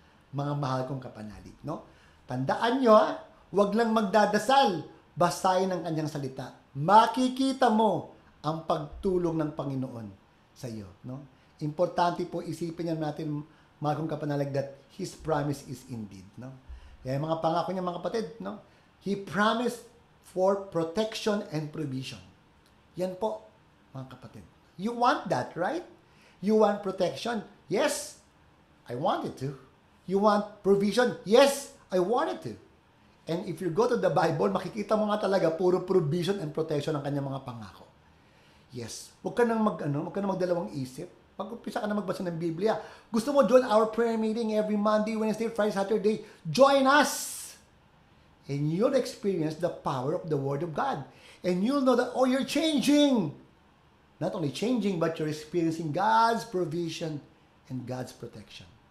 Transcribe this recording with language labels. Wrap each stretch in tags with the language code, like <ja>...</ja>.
<tl>Mga mahal kong kapanalig, no? Tandaan nyo, huwag lang magdadasal, basahin ang kanyang salita. Makikita mo ang pagtulong ng Panginoon sa iyo. No? Importante po isipin niya natin, mga kong kapanalig,</tl> <en>that His promise is indeed.</en> <tl>No? Kaya mga pangako niya, mga kapatid, no?</tl> <en>He promised for protection and provision.</en> <tl>Yan po, mga kapatid.</tl> <en>You want that, right? You want protection? Yes, I want it to. You want provision? Yes, I wanted to. And if you go to the Bible,</en> <tl>makikita mo nga talaga puro</tl> <en>provision and protection</en> <tl>ang kanyang mga pangako.</tl> <en>Yes.</en> <tl>Huwag ka nang magdalawang isip. Pag-upisa ka na magbasa ng Biblia. Gusto mo</tl> <en>join our prayer meeting every Monday, Wednesday, Friday, Saturday? Join us! And you'll experience the power of the Word of God. And you'll know that, oh, you're changing. Not only changing, but you're experiencing God's provision and God's protection.</en>